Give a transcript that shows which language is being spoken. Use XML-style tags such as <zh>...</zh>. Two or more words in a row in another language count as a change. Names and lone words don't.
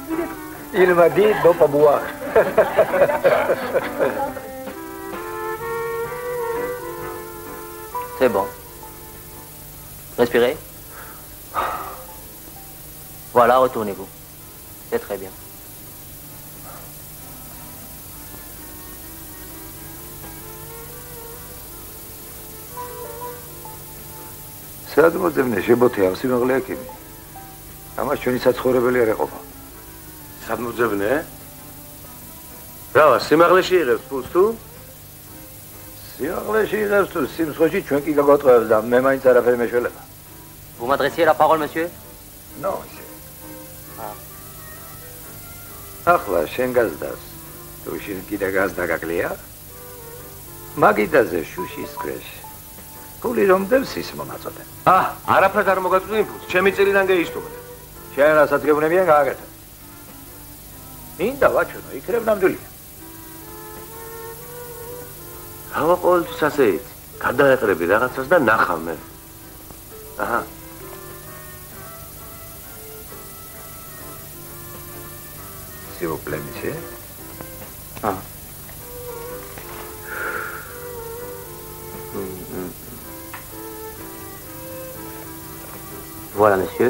<fr>Il m'a dit de ne pas boire. C'est bon. Respirez. Voilà, retournez-vous. C'est très bien.</fr> <ka>სად მოძებნე შებოთე ამ სიმაღლე აქები? ამას ჩვენი საცხოვრებელი არ ეყოფა. სად მოძებნე? რა, სიმაღლეში იღებს ფულს თუ? სიმაღლეში იღებს თუ სიმსხვეში ჩვენ კი გაგვატყუებს და მე მაინც არაფერი მეშველება.</ka> <fr>Vous m'adressez la parole, monsieur? Non, monsieur.</fr> <ka>ახლა შენ გაზდას. თუ შენ კიდე გაზდა გაკლია? მაგიდაზე შუშის ქვეშ. ფული რომ დევს ის მომაწოდე. არაფერს არ მოგაწვდები ფულს, ჩემი წილიდან გეისტუმრე. შენ რასაც გეუბნებიან გააკეთე. მინდა ვაჩვენო, იქნებ ნამდვილია. ამა ყოველთვის ასე იცი. გადაეყრები რაღაცას და ნახავ მე. აჰა.</ka> <fr>S'il vous plaît, monsieur. Voilà, monsieur.</fr>